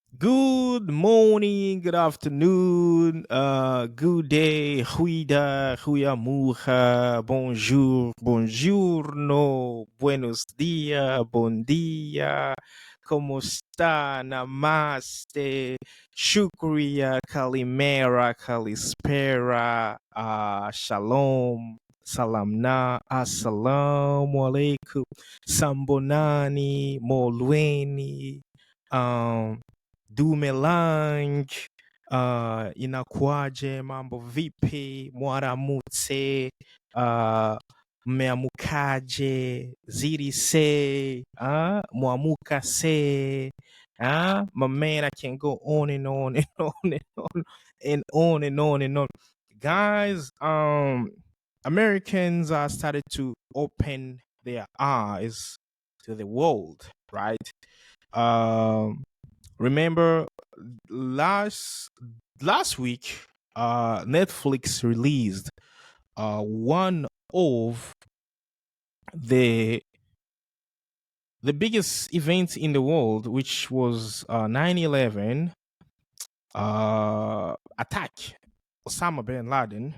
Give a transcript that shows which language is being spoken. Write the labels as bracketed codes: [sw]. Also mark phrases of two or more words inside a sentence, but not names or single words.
[en] Good morning, good afternoon, good day, [es] huida, huyamuha, bonjour, buongiorno, buenos dias, [ca] bon dia, [es] como está, [el] namaste, shukriya, kalimera, kalispera, shalom, salamna, [ar] السلام عليكم, [el] sambonani, molweni, [sw] Dumelang, inakuaje, mambo vipi, mwaramutse, uh, mmeamukaje, zirise, mwamuka se, [en] my man, I can go on and on and on and on and on and on and on. Guys, Americans are started to open their eyes to the world, right? Remember last last week, Netflix released one of the the biggest events in the world, which was 9/11 attack, Osama bin Laden.